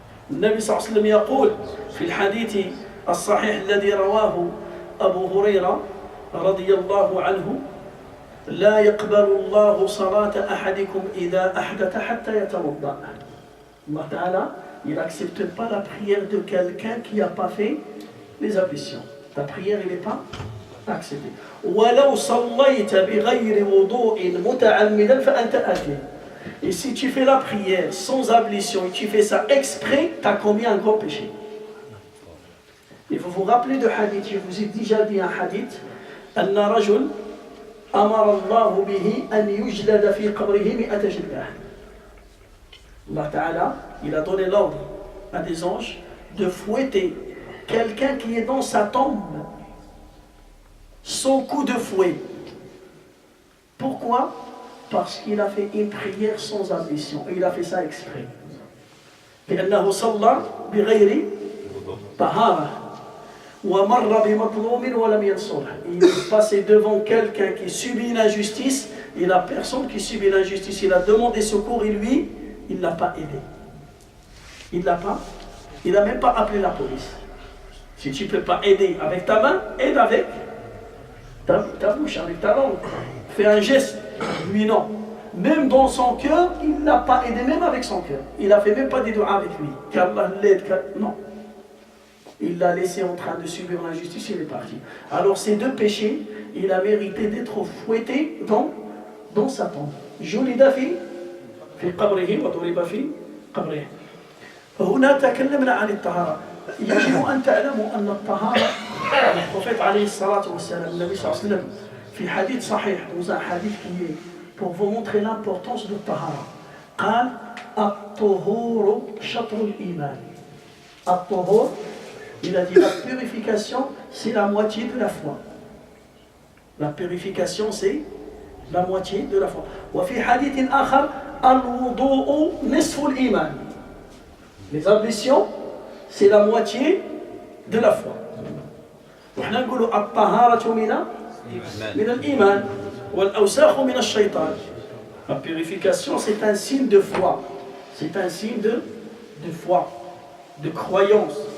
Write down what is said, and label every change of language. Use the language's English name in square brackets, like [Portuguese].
[Arabic] النبي صلى الله عليه وسلم يقول في الحديث الصحيح الذي رواه أبو هريرة رضي الله عنه لا يقبل الله صلاة أحدكم إذا أحدث حتى يتوضأ. [French] Allah Ta'ala, il n'accepte pas la prière de quelqu'un qui n'a pas fait les ablutions. Ta prière, elle n'est pas acceptée. [Arabic] وَلَوْ صَلَّيْتَ بِغَيْرِ وُضُوءٍ مُتَعَمِّدًا فَأَنْتَ آثِمٌ. [French] Et si tu fais la prière sans ablution et tu fais ça exprès, tu as commis un gros péché. Et vous vous rappelez de hadith, je vous ai déjà dit un hadith, [Arabic] أَنَّ رَجُلٌ أَمَرَ اللَّهُ بِهِ أَنْ يُجْلَدَ فِي قَبْرِهِ 100 جلدة. [French] Allah Ta'ala, il a donné l'ordre à des anges de fouetter quelqu'un qui est dans sa tombe sans coup de fouet. Pourquoi? Parce qu'il a fait une prière sans ambition. Et il a fait ça exprès. [Arabic] لأنه صلى بغير طهارة ومر بمظلوم ولم ينصره. [French] Il est passé devant quelqu'un qui subit une injustice et la personne qui subit l'injustice, il a demandé secours et lui, il ne l'a pas aidé. Il n'a même pas appelé la police. Si tu ne peux pas aider avec ta main, aide avec ta bouche, avec ta langue. Fais un geste. Lui, non. Même dans son cœur, il ne l'a pas aidé, même avec son cœur. Il n'a fait même pas des doigts avec lui. Qu'Allah l'aide. Non. Il l'a laissé en train de subir l'injustice, il est parti. Alors, ces deux péchés, il a mérité d'être fouetté dans sa tombe. [Arabic] جلد في قبره وضرب في قبره. هنا تكلمنا عن الطهارة. يجب أن تعلموا أن الطهارة البروphète عليه الصلاة والسلام النبي صلى الله عليه وسلم في حديث صحيح [French] dans un hadith qui est pour vous montrer l'importance de [Arabic] الطهارة قال الطهور شطر الإيمان. [French] الطهور, il a dit la purification c'est la moitié de la foi. La purification c'est la moitié de la foi. [Arabic] وفي حديث آخر الوضوء نصف الإيمان. [French] Les ablutions c'est la moitié de la foi. [Arabic] وإحنا نقول الطهارة من الإيمان والأوساخ من الشيطان. [French] La purification c'est un signe de foi. C'est un signe de foi, de croyance.